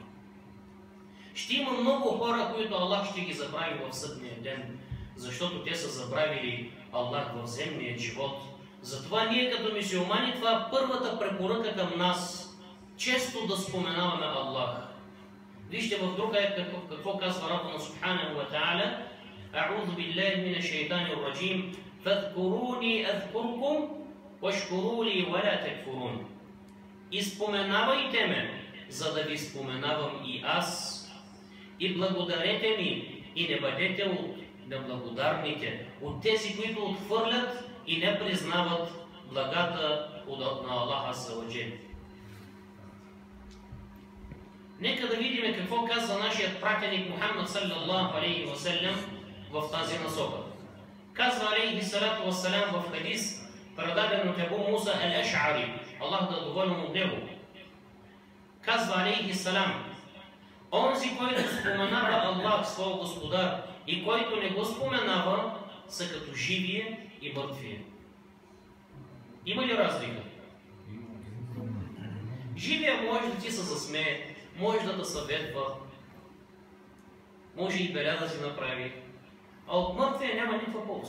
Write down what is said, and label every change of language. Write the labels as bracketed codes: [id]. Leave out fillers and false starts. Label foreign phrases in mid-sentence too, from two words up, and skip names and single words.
[bg] Ще има много хора, които Аллах ще ги забрави в съдния ден, защото те са забравили Аллах в земния живот. Затова ние като мюсюлмани, това е първата препоръка към нас, често да споменаваме Аллах. Вижте в друг аят какво казва [ar] ربنا سبحانه وتعالى: أعوذ بالله من الشيطان الرجيم فاذكروني أذكركم واشكروا لي ولا تكفرون. [bg] И споменавайте ме, за да ви споменавам и аз, и благодарете ми, и не бъдете от неблагодарните, от тези, които отхвърлят и не признават благата на Аллаха [ar] عز وجل. [bg] Нека да видим какво казва нашият пратеник Мухаммад [ar] صلى الله عليه وسلم [bg] в тази насока. Казва [ar] عليه الصلاة والسلام [bg] в хадис, предаден от Абу Муса ал-Аш'ари, Аллах да е доволен от него. Казва [ar] عليه السلام: [bg] онзи, който споменава Аллах, своя Господар, и който не го споменава, са като живие и мъртвие. Има ли разлика? Живия може да ти се засмее, може да съветва, може и беля да си направи, а от мъртвия няма никаква полза.